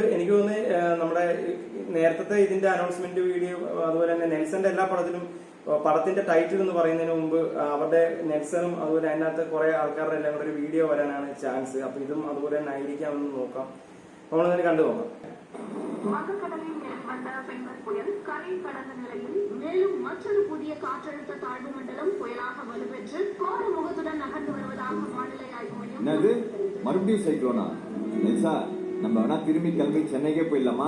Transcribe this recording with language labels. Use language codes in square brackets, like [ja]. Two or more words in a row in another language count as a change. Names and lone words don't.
[ml] എനിക്ക് തോന്നുന്നു നമ്മുടെ നേരത്തെ ഇതിന്റെ അനൗൺസ്മെന്റ് വീഡിയോ, അതുപോലെ തന്നെ നെൽസന്റെ എല്ലാ പടത്തിലും പടത്തിന്റെ ടൈറ്റിൽ എന്ന് പറയുന്നതിന് മുമ്പ് അവരുടെ നെൽസണും അതുപോലെ അതിനകത്ത് കുറെ ആൾക്കാരുടെ എല്ലാം കൂടെ ഒരു വീഡിയോ വരാനാണ് ചാൻസ്. അപ്പൊ ഇതും അതുപോലെ തന്നെ ആയിരിക്കാമെന്ന് നോക്കാം. നമ്മളതിനെ കണ്ടു നോക്കാം. [ta] வங்கக்கடலில் மேற்கொண்ட பெண்கள் புயல் கரை கடந்த நிலையில் மேலும் மற்றொரு புதிய காற்றழுத்த தாழ்வு மண்டலம் புயலாக வலுப்பெற்று கோர முகத்துடன் நகர்ந்து வருவதாக வானிலை ஆய்வு மையம். மறுபடியும் சைக்ளோனா நெல்சா, நம்ம வேணா திரும்பி கிளம்பி சென்னைக்கே போயிடலாமா?